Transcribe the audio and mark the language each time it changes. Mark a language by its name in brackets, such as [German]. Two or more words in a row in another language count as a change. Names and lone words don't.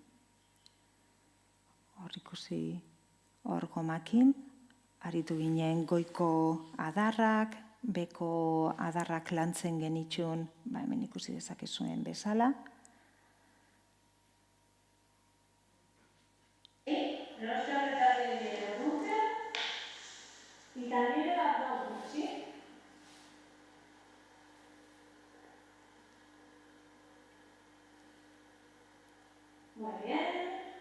[Basque] Hor ikusi hor gomakin, aritu ginen goiko adarrak, beko adarrak lantzen genitxun, hemen ikusi dezakezuen bezala. [Spanish] No se apretar el glúteo y también el abdomen, ¿sí? Muy bien.